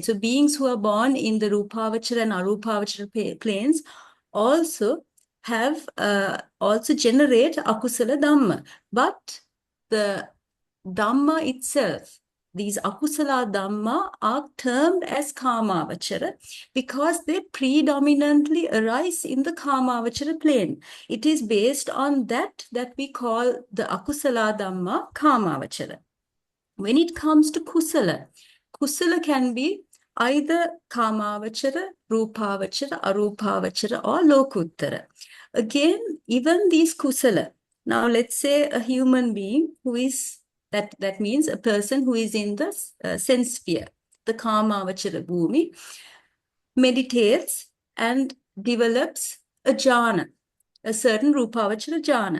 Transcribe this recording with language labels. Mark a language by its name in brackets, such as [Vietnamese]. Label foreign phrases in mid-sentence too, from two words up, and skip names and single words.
[English] So beings who are born in the rupavachara and arupavachara planes also have also generate [Pali] akusala dhamma, [English] but the dhamma itself, these [Pali] akusala dhamma, [English] are termed as kamavachara because they predominantly arise in the kamavachara plane. It is based on that we call the [Pali] akusala dhamma kamavachara. [English] When it comes to kusala can be either [Pali] kamavachara, rupavachara, arupavachara, [English] or lokuttara. Again, even these kusala. Now, let's say a human being who is, that means a person who is in the sense sphere, the [Pali] kamavachara bhumi, [English] meditates and develops a jhana, a certain [Pali] rupavachara jhana.